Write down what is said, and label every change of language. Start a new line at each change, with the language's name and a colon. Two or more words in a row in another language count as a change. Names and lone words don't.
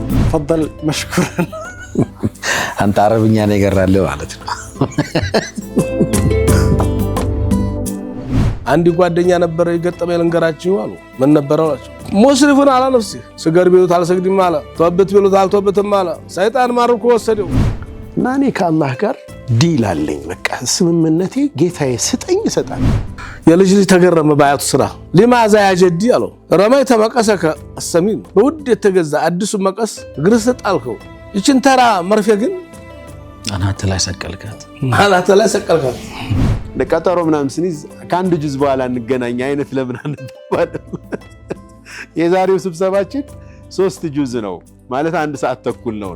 Arabic: تفضل مشكورا أنت عربي يعني قرر له على
Amharic: عندي ጓደኛ ነበር የገጠመኝ ልንገራችሁ አሉ ምን ነበረዋችሁ ሙስሊሙን
Arabic: على نفسي
Amharic: ስገር ቢሉት አልሰግድም አለ ተወበት ቢሉት አልተወበትም አለ ሰይጣን ማርኮ ወሰደው እና እኔ ከአላህ ጋር ዲል አለኝ በቃ ስምምነቴ ጌታዬ ስጠኝ ይሰጣል የልጅ ልጅ ተገረመ ባያቱ ስራ
Arabic: لماذا يا جدي
Amharic: አለው
Arabic: رميت مقصك السمين
Amharic: በውድ የተገዛ አዲሱ መቀስ ግርስ ጣልከው ይችን ተራ መርፌ ግን አናተ ላይ ሰቀልካት ለቀጠሮ ምናምን ስንይዝ ከአንድ ጁዝ በኋላ እንገናኝ አይነት ለምን አንባባል የዛሬው ስብሰባችን 3 ጁዝ ነው ማለት 1 ሰዓት ተኩል ነው